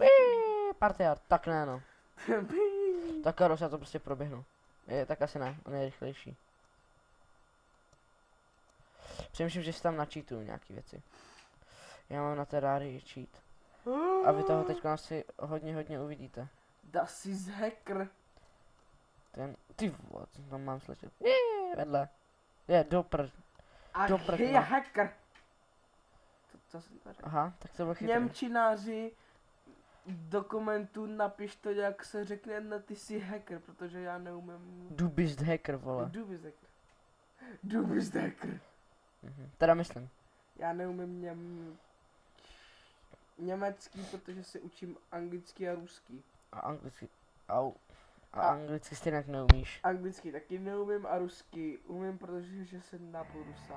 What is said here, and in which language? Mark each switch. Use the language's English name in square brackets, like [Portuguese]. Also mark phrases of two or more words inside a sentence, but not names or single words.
[Czech] Partiár, tak ne no. Tak Karos, já to prostě proběhnu. Tak asi ne, on je rychlejší. Přemýšlím, že si tam načítuju nějaký věci. Já mám na Terrarii cheat. A vy toho teď asi hodně uvidíte. [German] Das ist hacker. [Czech] Ty vole, co tam mám slyšet. Vedle. Dopr. A Dobrý, je no. hacker. Co jsem to řekl? Aha, tak to bylo chytrý. Němčináři do komentů napiš to, jak se řekne, no ty jsi hacker, protože já neumím. [German] Du bist hacker, vole. Du bist hacker. Du bist hacker. [Czech] Teda myslím. Já neumím německý, protože si učím anglický a ruský. A anglicky. Au. A anglicky stejně neumíš. Anglicky taky neumím a ruský umím, protože že jsem napůl Rusák.